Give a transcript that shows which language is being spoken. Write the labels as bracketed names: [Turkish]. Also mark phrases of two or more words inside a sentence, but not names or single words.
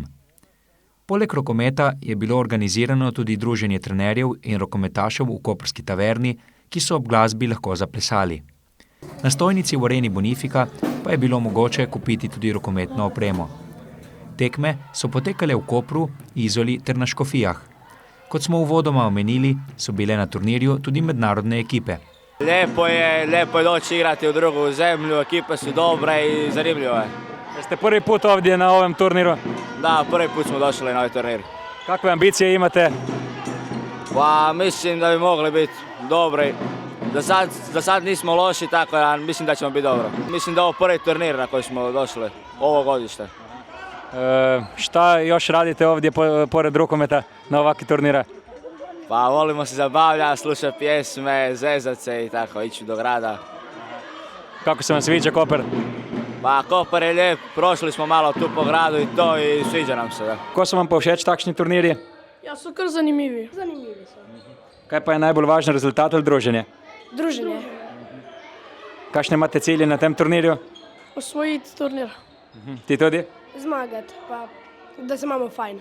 [Slovenian] Poleg rokometa je bilo organizirano tudi druženje trenerjev in rokometašev v koprski taverni, ki so ob glasbi lahko zaplesali. Na stojnici v areni Bonifika pa je bilo mogoče kupiti tudi rokometno opremo. Tekme so potekale v Kopru, Izoli ter na Škofijah. Kot smo uvodoma omenili, so bile na turnirju tudi mednarodne ekipe. [Bosnian] Lepo je doći igrati u drugu zemlju, ekipe su dobre i zanimljive. Jeste prvi put ovdje na ovom turniru? Da, prvi put smo došli na ovaj turnir. Kakve ambicije imate? Pa mislim da bi mogli biti dobri. Za sad nismo loši, tako da mislim da ćemo biti dobro. Mislim da je ovo prvi turnir na koji smo došli, ovo godište. Šta još radite ovdje pored rukometa na ovakvi turnira? Pa volimo se zabavljati, slušati pjesme, zezat se i tako, ići do grada. Kako se vam sviđa Koper? Pa Koper je lijep, prošli smo malo tu po gradu i to i sviđa nam se. Da. [Slovenian] Ko so vam pa všeč takšni turnirji? Ja, so kar zanimivi. Zanimivi so. Kaj pa je najbolj važen rezultat ali druženje? Druženje. Kakšne imate cilje na tem turnirju? Osvojiti turnir. Ti tudi? Zmagati, pa da se imamo fajn.